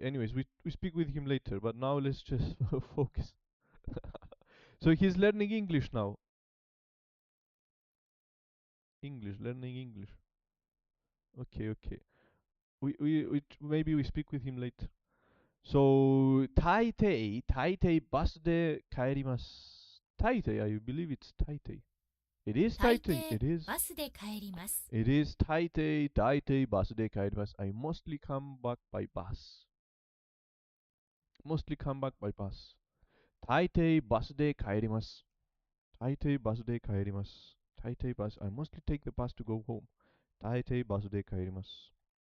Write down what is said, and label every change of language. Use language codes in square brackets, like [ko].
[en] Anyways, we speak with him later. But now let's just focus. So he's learning English now. English, learning English. Okay, okay. Maybe we speak with him later. [ja] So, 大抵バスで帰ります。 [en] 大抵 I believe it's 大抵 It is [ja] 大大抵抵 [en] It is. [ja] バスで帰ります。 [en] It is [ja] 大抵バスで帰ります。 [en] I mostly come back by bus. Mostly come back by bus. [ja] 大抵バスで帰ります。大抵バスで帰ります。大抵バス [en] I mostly take the bus to go home. [ja] 大抵バスで帰ります。